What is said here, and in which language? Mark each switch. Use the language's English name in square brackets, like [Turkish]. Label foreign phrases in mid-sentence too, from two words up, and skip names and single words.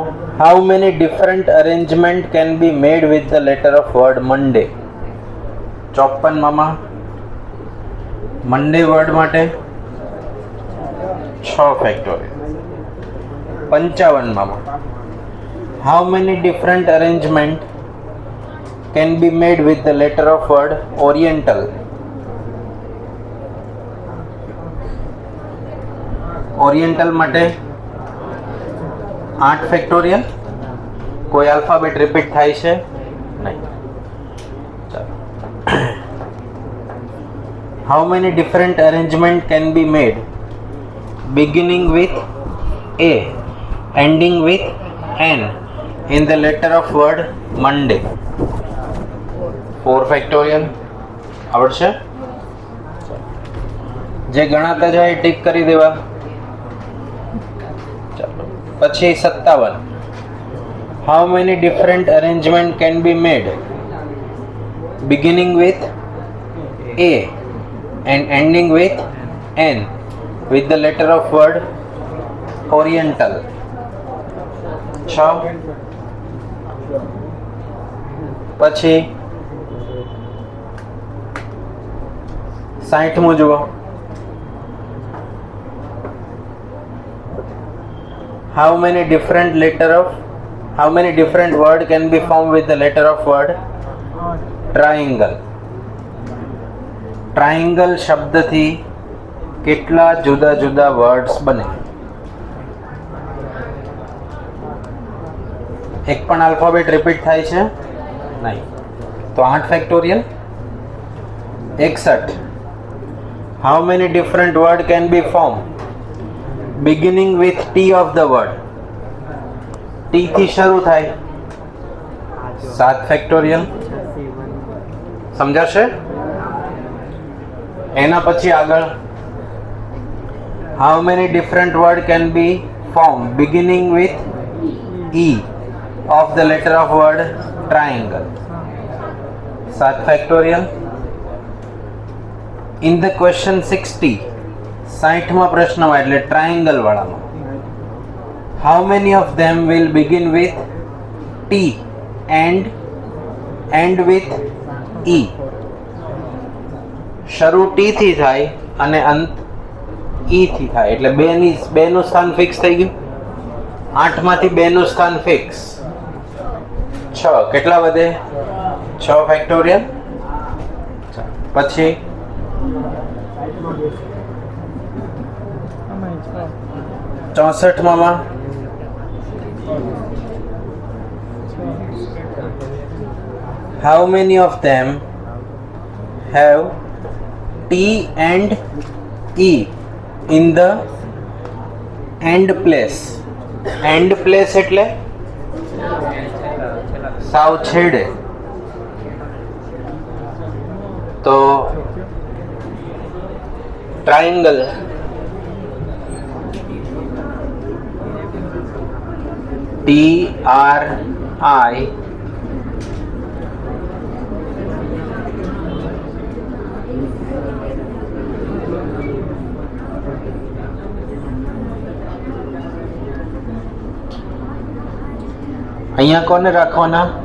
[English] How many different arrangement can be made with the letter of word Monday? [Gujarati] 54માં મંડે વર્ડ માટે 6 ફેક્ટોરિયલ. [English] 55માં How many different arrangement can be made with the letter of word Oriental? [Gujarati] Oriental માટે 8 ફેક્ટોરિયલ. કોઈ આલ્ફાબેટ રિપીટ થાય છે? નહીં. ચાલો. [English] How many different arrangement can be made beginning with A ending with N in the letter of word Monday? [Gujarati] 4 ફેક્ટોરિયલ. આવડશે? જે ગણાતા જાય ટીક કરી દેવા. ચાલો. પછી 57. [English] How many different arrangement can be made beginning with A and ending with N with the letter of word Oriental? 6. [Gujarati] પછી 60મો જુઓ. [English] How many different word can be formed with the letter of word triangle? [Gujarati] ટ્રાયંગલ શબ્દથી કેટલા જુદા જુદા વર્ડ્સ બને? એક પણ આલ્ફાબેટ રિપીટ થાય છે નહીં. તો 8 ફેક્ટોરિયલ 61. [English] How many different word can be form beginning with T of the word? [Gujarati] ટી થી શરૂ થાય 7 ફેક્ટોરિયલ. સમજાશે? એના પછી આગળ [English] How many different word can be form beginning with E of the letter of word triangle? 7 factorial. In the question 60 [Gujarati] 60માં પ્રશ્નમાં એટલે ટ્રાયંગલ વાળામાં [English] how many of them will begin with T and end with E? [Gujarati] શરૂ T થી થાય અને અંત E થી થાય એટલે બેનું સ્થાન ફિક્સ થઈ ગયું. 8 માંથી 2 નું સ્થાન ફિક્સ. 6 કેટલા વધે? 6 ફેક્ટોરિયલ. પછી ચોસઠમાં [English] how many of them have T and E in the end place? end place [Gujarati] એટલે સાવ છેડે. તો ટ્રાયંગલ TRI અહીંયા કોને રાખવાના?